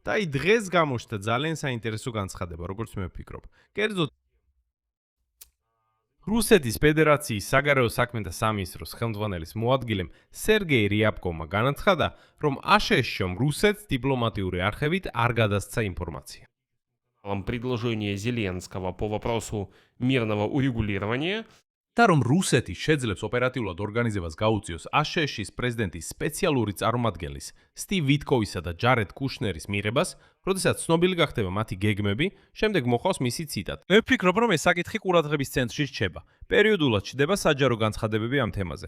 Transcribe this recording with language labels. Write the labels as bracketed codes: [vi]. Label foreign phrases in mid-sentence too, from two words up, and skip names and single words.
[ka] და აი დღეს გამოჩნდა ძალიან საინტერესო განცხადება, როგორც მე ვფიქრობ. კერძოდ რუსეთის ფედერაციის საგარეო საქმეთა სამინისტროს ხელმძღვანელის მოადგილემ სერგეი რიაბკოვმა განაცხადა, რომ აშშ-მ რუსეთს დიპლომატიური არხებით არ გადასცა ინფორმაცია. [ru] Предложение Зеленского по вопросу мирного урегулирования [ka] და რომ რუსეთი შეძლებს ოპერატიულად ორგანიზებას გაუწიოს აშშ-ის პრეზიდენტის სპეციალური წარმომადგენლის სტივ ვიტკოვისა და ჯარედ კუშნერის მიღებას, როდესაც ცნობილი გახდება მათი გეგმები, შემდეგ მოხავს მისი ციტატა. მე ვფიქრობ, რომ ეს საკითხი ყურადღების ცენტრში რჩება. პერიოდულად ჩდება საჯარო განცხადებები ამ თემაზე.